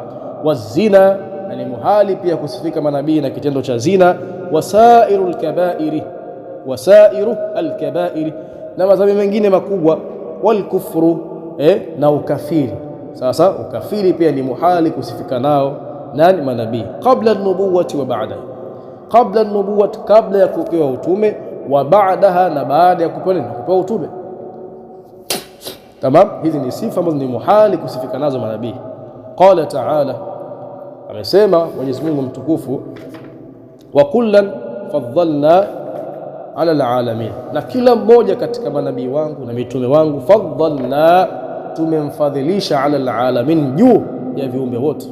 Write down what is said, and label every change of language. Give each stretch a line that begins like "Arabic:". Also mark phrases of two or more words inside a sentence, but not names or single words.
Swahili: Wazina, na ni muhali pia kusifika manabii na kitendo cha zina.
Arabic: وسائر الكبائر وسائر الكبائر,
Swahili: na madhambi mengine makubwa. Walkufru, na ukafiri. Sasa ukafiri pia ni muhali kusifika nao nani? Manabii.
Arabic: قبل النبوة وبعدها قبل النبوة,
Swahili: kabla ya kupewa utume,
Arabic: وبعدها,
Swahili: na baada ya kupewa utume, tamam. Hizi ni sifa ambazo ni muhali kusifika nazo manabii.
Arabic: قال تعالى,
Swahili: amesema Mwenyezi Mungu mtukufu,
Arabic: وكلا فضلنا على العالمين,
Swahili: na kila mmoja katika manabii wangu na mitume wangu, faddalna, tumemfadhilisha,
Arabic: على العالمين,
Swahili: juu ya viumbe wote.